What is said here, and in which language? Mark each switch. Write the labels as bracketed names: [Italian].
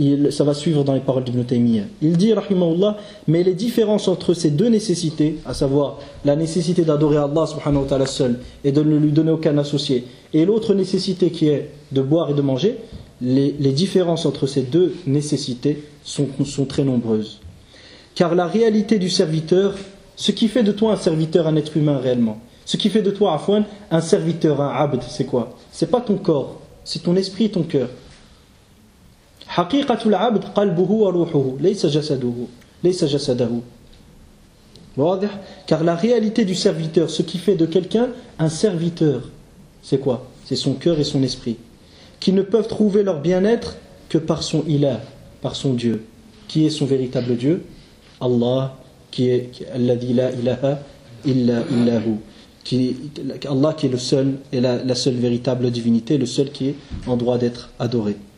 [French] Ça va suivre dans les paroles d'Ibn Taymiyyah. Il dit, rahimahullah, mais les différences entre ces deux nécessités, à savoir la nécessité d'adorer Allah subhanahu wa ta'ala seul et de ne lui donner aucun associé, et l'autre nécessité qui est de boire et de manger, les différences entre ces deux nécessités sont très nombreuses. Car la réalité du serviteur, ce qui fait de toi un serviteur, un être humain réellement, ce qui fait de toi, Afwan, un serviteur, un abd, c'est quoi? C'est pas ton corps, c'est ton esprit et ton cœur. [Arabic] حقيقه العبد قلبه وروحه ليس جسده ليس جسده واضح. [French] Car la réalité du serviteur, ce qui fait de quelqu'un un serviteur, c'est quoi? C'est son cœur et son esprit, qui ne peuvent trouver leur bien-être que par son ilah, par son dieu. Qui est son véritable dieu? Allah, qui est [Arabic] alladhi la ilaha illa illahu, [French] qui Allah qui est le seul et la seule véritable divinité, le seul qui est en droit d'être adoré.